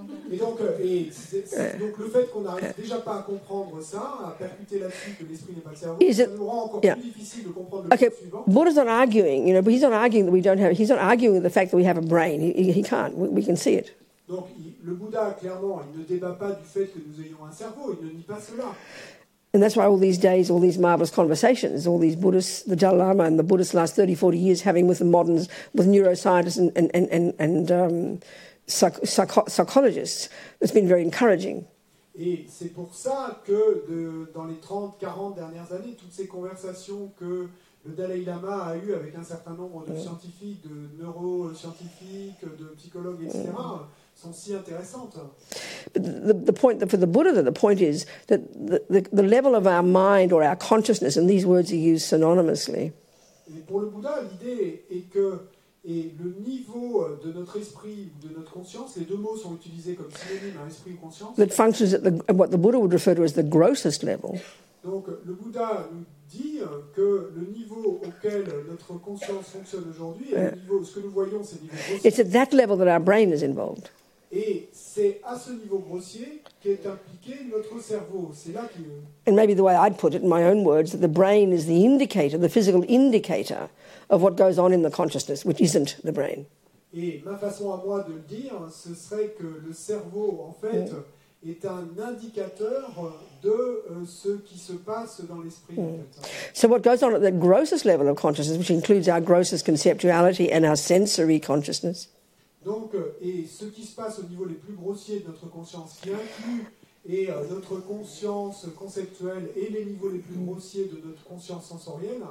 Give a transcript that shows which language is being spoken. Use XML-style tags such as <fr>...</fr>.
<fr>Et donc, donc le fait qu'on n'arrive déjà pas à comprendre ça, à percuter là-dessus que l'esprit n'est pas le cerveau, ça nous rend encore plus difficile de comprendre le point suivant.</fr> <en>Buddha's not arguing, but he's not arguing that we don't have. He's not arguing with the fact that we have a brain. He can't. We can see it.</en> <fr>Donc, le Bouddha, clairement, il ne débat pas du fait que nous ayons un cerveau. Il ne nie pas cela.</fr> <en>And that's why all these days, all these marvelous conversations, all these Buddhists, the Dalai Lama and the Buddhists last 30, 40 years having with the moderns, with neuroscientists and psychologists, it's been very encouraging.</en> <fr>Et c'est pour ça que dans les 30, 40 dernières années, toutes ces conversations que le Dalai Lama a eues avec un certain nombre de scientifiques, de neuroscientifiques, de psychologues, etc., sont si intéressantes.</fr> <en>But the point for the Buddha, the point is that the level of our mind or our consciousness, and these words are used synonymously.</en> <fr>Et pour le Bouddha, l'idée est que le niveau de notre esprit ou de notre conscience, les deux mots sont utilisés comme synonymes à esprit ou conscience.</fr> <en>That functions at what the Buddha would refer to as the grossest level.</en> <fr>Donc le Bouddha nous dit que le niveau auquel notre conscience fonctionne aujourd'hui, le niveau, ce que nous voyons, c'est le niveau grossier.</fr> <en>It's at that level that our brain is involved.</en> <fr>Et c'est à ce niveau grossier qu'est impliqué notre cerveau. C'est là que...</fr> <en>And maybe the way I'd put it in my own words, that the brain is the indicator, the physical indicator of what goes on in the consciousness, which isn't the brain.</en> <fr>Et ma façon à moi de le dire, ce serait que le cerveau, en fait, est un indicateur de ce qui se passe dans l'esprit. En fait.</fr> <en>So what goes on at the grossest level of consciousness, which includes our grossest conceptuality and our sensory consciousness,</en> <fr>donc, et ce qui se passe au niveau les plus grossiers de notre conscience, qui inclut notre conscience conceptuelle et les niveaux les plus grossiers de notre conscience sensorielle.</fr>